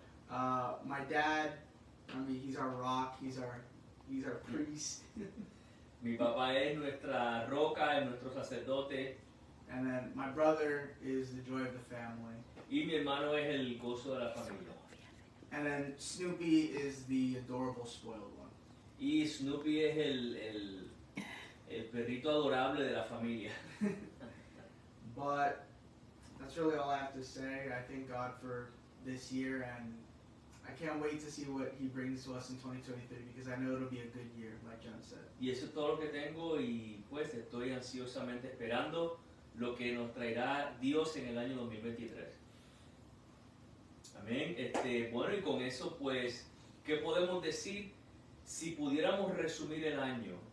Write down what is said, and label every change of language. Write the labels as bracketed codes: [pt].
[en] My dad, I mean, he's our rock. He's our priest. [es] Mi papá es nuestra roca, es nuestro sacerdote. [en] And then my brother is the joy of the family. [es] Y mi hermano es el gozo de la familia. [en] And then Snoopy is the adorable, spoiled one. [es] Y Snoopy es el perrito adorable de la familia. [en] But that's really all I have to say. I thank God for this year, and I can't wait to see what He brings to us in 2023 because I know it'll be a good year, like John said. [es] Y eso es todo lo que tengo y pues estoy ansiosamente esperando lo que nos traerá Dios en el año 2023. Amén. Bueno, y con eso pues, ¿qué podemos decir si pudiéramos resumir el año?